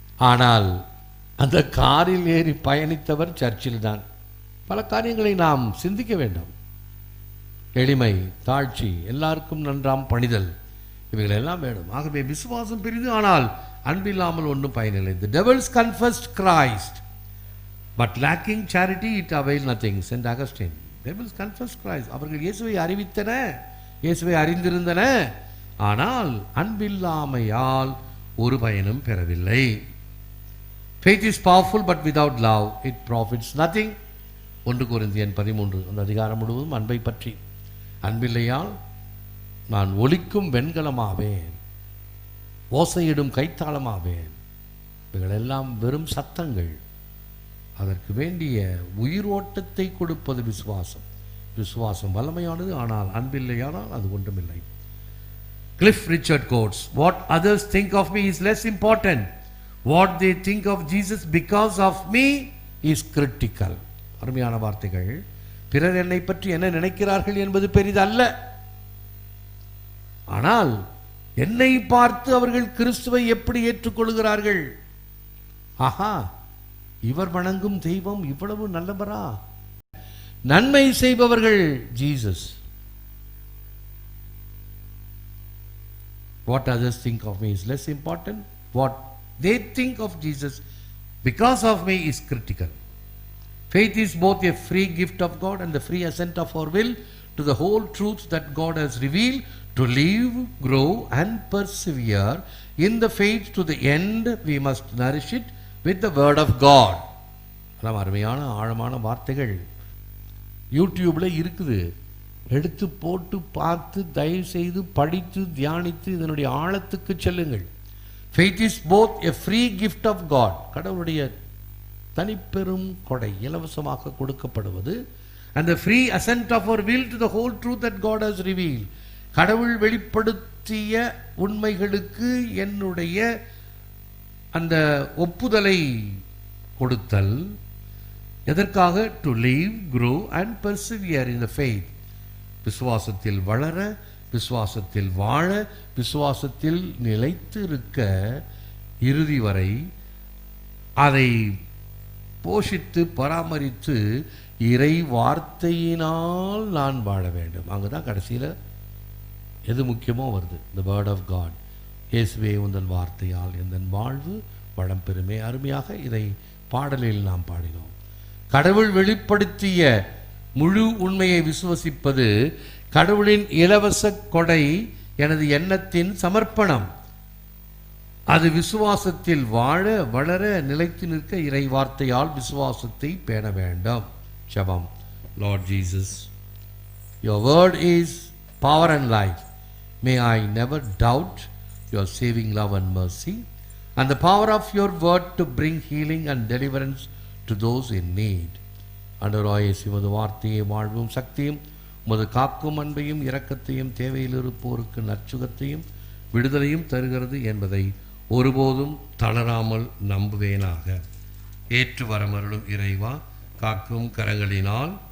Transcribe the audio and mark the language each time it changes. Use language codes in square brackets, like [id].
[ta] ஆனால் அந்த காரில் ஏறி பயணித்தவர் சர்ச்சில் தான். பல காரியங்களை நாம் சிந்திக்க வேண்டும். எளிமை, தாழ்ச்சி, எல்லாருக்கும் நன்றாம் பணிதல், இவைகள் எல்லாம் வேணும். ஆகவே விசுவாசம் பெரிது, ஆனால் அன்பில்லாமல் ஒன்றும் பயனில்லை. [en] The devils confessed Christ, but lacking charity it avail nothing. Saint Augustine. Devils confessed Christ. [ta] அவர்கள் இயேசுவை அறிவித்தன, இயேசுவை அறிந்திருந்தன, ஆனால் அன்பில்லாமையால் ஒரு பயனும் பெறவில்லை. [en] Faith is powerful, but without love it profits nothing. [ta] 1 கொரிந்தியர் 13 அந்த அதிகாரம் முழுவதும் அன்பை பற்றி. அன்பில்லையால் நான் ஒலிக்கும் வெண்கலமாவேன், ஓசையிடும் கைத்தாளமாவேன். இவைகளெல்லாம் வெறும் சத்தங்கள். அதற்கு வேண்டிய உயிரோட்டத்தை கொடுப்பது விசுவாசம். விசுவாசம் வல்லமையானது, ஆனால் அன்பில்லையானால் அது ஒன்றுமில்லை. [en] Cliff Richard quotes, "What others think of me is less important. What they think of Jesus because of me is critical." [ta] அருமையான வார்த்தைகள். பிறர் என்னை பற்றி என்ன நினைக்கிறார்கள் என்பது பெரிதல்ல, ஆனால் என்னை பார்த்து அவர்கள் கிறிஸ்துவை எப்படி ஏற்றுக்கொள்கிறார்கள். ஆஹா, இவர் வணங்கும் தெய்வம் இவ்வளவு நல்லவரா? நன்மை செய்பவர்கள் Jesus. [en] What others think of me is less important. What they think of Jesus because of me is critical. Faith is both a free gift of God and the free assent of our will to the whole truth that God has revealed. To live, grow and persevere in the faith to the end, we must nourish it with the word of God. [ta] அதான் அருமையான ஆழமான வார்த்தைகள். யூடியூப்ல இருக்குது, எடுத்து போட்டு பார்த்து தயவு செய்து படித்து தியானித்து இதனுடைய ஆழத்துக்கு செல்லுங்கள். [en] Faith is both a free gift of God, [ta] கடவுளுடைய தனிப்பெரும் கொடை, இலவசமாக கொடுக்கப்படுவது, [en] and the free assent of our will to the whole truth that God has revealed, [ta] கடவுள் வெளிப்படுத்திய உண்மைகளுக்கு என்னுடைய அந்த ஒப்புதலை கொடுத்தல். எதற்காக? [en] To live, grow and persevere in the faith. [ta] விசுவாசத்தில் வளர, விசுவாசத்தில் வாழ, விசுவாசத்தில் நிலைத்து இருக்க, இறுதி வரை அதை போஷித்து பராமரித்து இறை வார்த்தையினால் நான் வாழ வேண்டும். அங்கே தான் கடைசியில் எது முக்கியமோ வருது, [en] The word of God. [ta] இயேசுவே உந்தன் வார்த்தையால் எந்தன் வாழ்வு வளம் பெறுமே. அருமையாக இதை பாடலில் நாம் பாடினோம். கடவுள் வெளிப்படுத்திய முழு உண்மையை விசுவசிப்பது கடவுளின் இலவச கொடை, எனது எண்ணத்தின் சமர்ப்பணம். அது விசுவாசத்தில் வாழ வளர நிலைத்து நிற்க இறை வார்த்தையால் விசுவாசத்தை பேண வேண்டும். ஜெபம். [en] Lord Jesus, your word is power and life. May I never doubt your saving love and mercy and the power of your word to bring healing and deliverance to those in need. [ta] ஆண்டவராகிய உமது வார்த்தையை வாழ்வும் சக்தியும், உமது காக்கும் அன்பையும் இரக்கத்தையும், தேவையில் இருப்போருக்கு நற்சுகத்தையும் விடுதலையும் தருகிறது என்பதை ஒருபோதும் தளராமல் நம்புவேனாக. ஏற்று வரமருளும் இறைவா, காக்கும் கரங்களினால்.